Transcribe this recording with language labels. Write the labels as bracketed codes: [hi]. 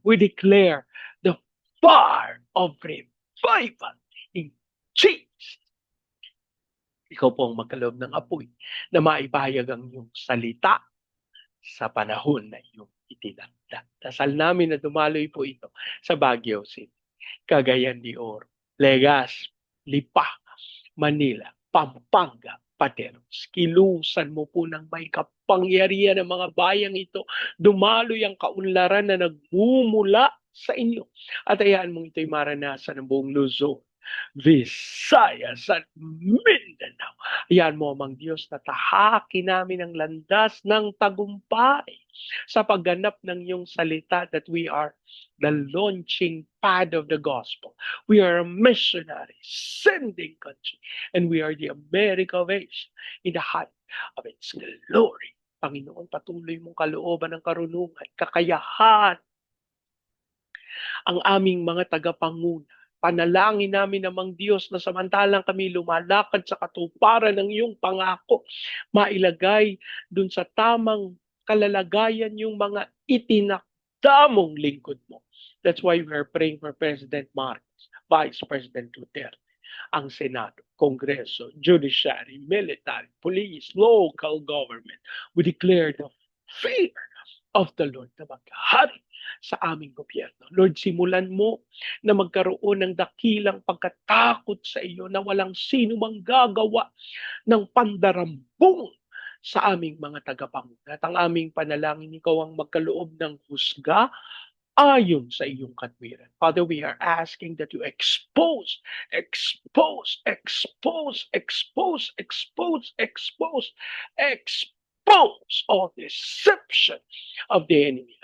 [en] We declare the fire of revival in Jesus. [tl] Ikaw po ang magkaloob ng apoy na maipahayag ang iyong salita sa panahon na iyong itinakda. Dasal namin na dumaloy po ito sa Baguio City, Cagayan de Oro, Legazpi, Lipa, Manila, Pampanga, Pateros. Kilusan mo po ng may kapangyarihan ng mga bayang ito. Dumaloy ang kaunlaran na nagmumula sa inyo. At hayaan mong ito'y maranasan ng buong Luzon, Visayas at Mindanao. Hayaan mo, amang Diyos, na tahakin namin ang landas ng tagumpay sa pagganap ng iyong salita [en] that we are the launching pad of the gospel. We are a missionary sending country, and we are the America of Asia in the height of its glory. [tl] Panginoon, patuloy mong kalooban ng karunungan, kakayahan ang aming mga tagapanguna. Panalangin namin namang Diyos na samantalang kami lumalakad sa katuparan ng iyong pangako, mailagay dun sa tamang kalalagayan yung mga itinakdamong lingkod mo. [en] That's why we are praying for President Marcos, Vice President Duterte, ang Senado, Kongreso, Judiciary, Military, Police, local government. We declare the fear of the Lord [tl] na maghari sa aming gobyerno. Lord, simulan mo na magkaroon ng dakilang pagkatakot sa iyo na walang sino mang gagawa ng pandarambong sa aming mga tagapanguna. At ang aming panalangin, ikaw ang magkaloob ng husga ayon sa iyong katwiran. [en] Father, we are asking that you expose, expose, expose, expose, expose, expose, expose all deception of the enemy.